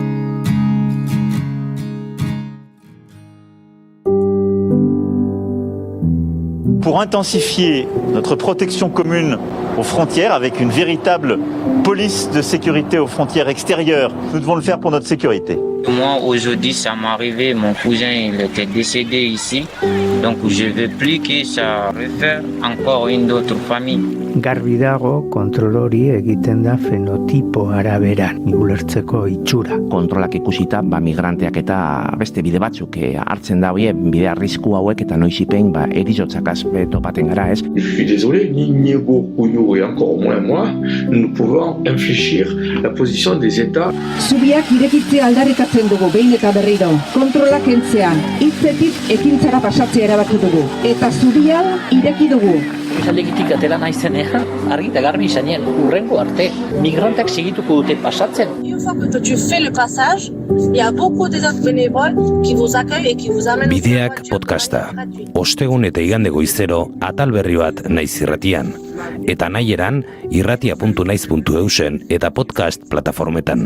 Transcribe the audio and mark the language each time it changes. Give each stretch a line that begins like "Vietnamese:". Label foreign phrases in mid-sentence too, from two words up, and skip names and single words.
French: Pour intensifier notre protection commune aux frontières avec une véritable police de sécurité aux frontières extérieures, nous devons le faire pour notre sécurité. Moi, aujourd'hui, ça m'est arrivé, mon cousin, il était décédé ici. Donc, je ne veux plus que ça refaire encore une autre famille.
Basque: Garbi dago kontrol hori egiten da fenotipo araberan, ulertzeko itxura. Kontrolak ikusita, migranteak eta beste bide batzuk hartzen da hoie, bide arrisku hauek eta noizipein erizotzak topaten gara, ez?
French: Je suis désolé, ni Niego Couillou et encore moins moi, nous pouvons infléchir la position des États.
Basque: Zubiak irekitzea aldarrikatzen dugu behin eta berriro. Kontrolak entzean, hitzetik ekintzara pasatzea erabaki dugu. Eta zubia ireki dugu. Alegitik atela naizenean, argi eta garbi izanen, urrengo arte, migranteak segituko dute pasatzen.
French: Une fois que tu fais le passage, il y a beaucoup des autres bénévoles qui vous accueillent et qui vous amènent.
Basque: Bideak podcasta. Ostegun eta igande goizero atal berri bat Naiz Irratian. Eta nahieran irratia.naiz.eusen eta podcast plataformetan.